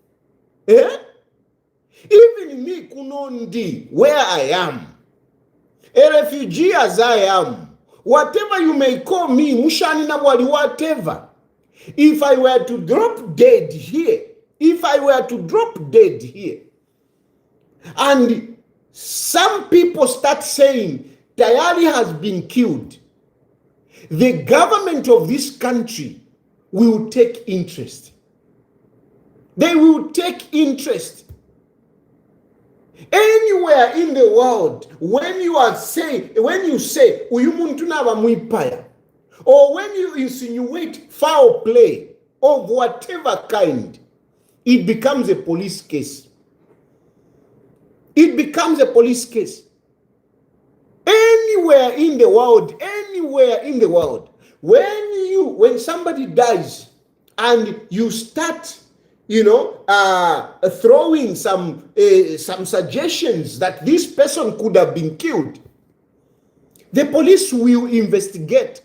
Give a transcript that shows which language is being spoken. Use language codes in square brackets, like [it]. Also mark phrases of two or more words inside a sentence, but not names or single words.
[en] Even me Kunondi, where I am, a refugee as I am, whatever you may call me, Mushani Nawali, whatever, if I were to drop dead here, and some people start saying Tayali has been killed, the government of this country will take interest. They will take interest. Anywhere in the world, when you say [bem] uyumuntu naba mwipaya, [en] or when you insinuate foul play of whatever kind, it becomes a police case. It becomes a police case. Anywhere in the world, when somebody dies and you start throwing some suggestions that this person could have been killed, the police will investigate.